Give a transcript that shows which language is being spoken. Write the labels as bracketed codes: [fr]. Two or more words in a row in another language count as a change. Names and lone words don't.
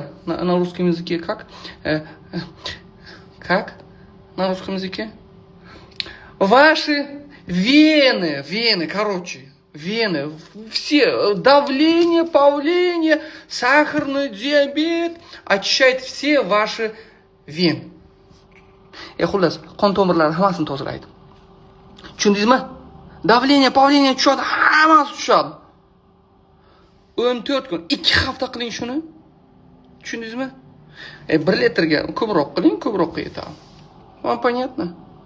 [ru] На русском языке как? Как? На русском языке? Ваши вены, вены. Все, давление, павление, сахарный диабет. Очищает все ваши вены. [uz] Xullas, qon tomirlari hammasini tozalaydi. Tushundingizmi? [ru] Давления, павления [uz] tushadi, hammasi tushadi. 14 kun, 2 hafta qiling shuni. Tushundingizmi? 1 litrga ko'proq qiling, ko'proq yetadi. [ru] Вам понятно?